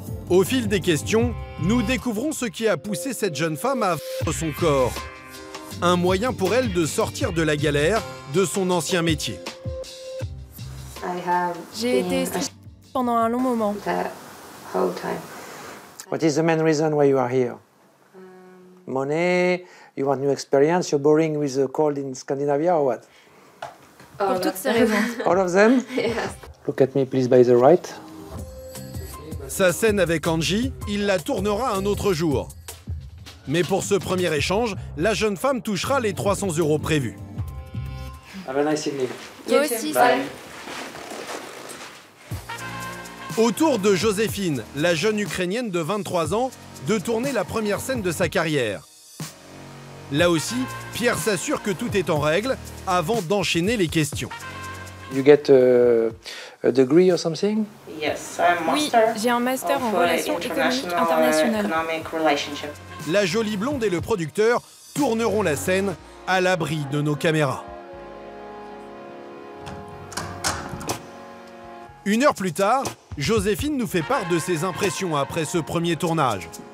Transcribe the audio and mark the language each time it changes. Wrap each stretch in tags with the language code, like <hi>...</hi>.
<fr>Au fil des questions, nous découvrons ce qui a poussé cette jeune femme à vendre son corps. Un moyen pour elle de sortir de la galère de son ancien métier. J'ai été stressée pendant un long moment.</fr> <en>What is the main reason why you are here? Money, you want new experience, you're boring with the cold in Scandinavia or what?</en> <fr>Pour toutes ces raisons.</fr> <en>All of them? Yes. Look at me please by the right.</en> <fr>Sa scène avec Angie, il la tournera un autre jour. Mais pour ce premier échange, la jeune femme touchera les 300 € prévus.</fr> <en>Have a nice evening.</en> <fr>Toi aussi, salut. Autour de Joséphine, la jeune Ukrainienne de 23 ans, de tourner la première scène de sa carrière. Là aussi, Pierre s'assure que tout est en règle avant d'enchaîner les questions.</fr> <en>You get a degree or something? Yes, I'm</en> <fr>Oui,</fr> <en>master</en> <fr>j'ai un master en</fr> <en>of,</en> <fr>relations économiques</fr> <en>international,</en> <fr>internationales.</fr> <en>economic relationship.</en> <fr>La jolie blonde et le producteur tourneront la scène à l'abri de nos caméras. Une heure plus tard, Joséphine nous fait part de ses impressions après ce premier tournage.</fr>